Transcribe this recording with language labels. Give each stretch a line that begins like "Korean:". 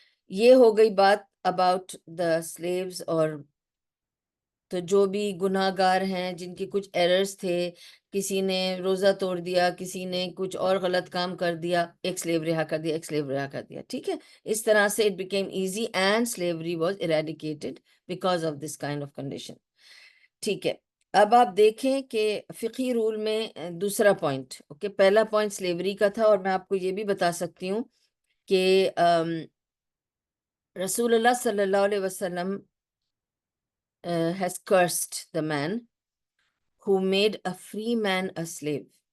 Urdu: یہ ہو گئی بات
English: About the slaves.
Urdu: اور تو جو بھی گناہ گار ہیں جن کے کچھ ایررز تھے, کسی نے روزہ توڑ دیا, کسی نے کچھ اور غلط کام کر دیا, ایک سلیو رہا کر دیا, ایک سلیو رہا کر دیا. ٹھیک ہے. اس طرح سے
English: it became easy and slavery was eradicated because of this kind of condition.
Urdu: ٹھیک ہے. اب آپ دیکھیں کہ فقہی رول میں دوسرا پوائنٹ, اوکے, پہلا پوائنٹ سلیوری کا تھا, اور میں آپ کو یہ بھی بتا سکتی ہوں کہ رسول اللہ صلی اللہ علیہ وسلم
English: has cursed the man who made a free man a slave.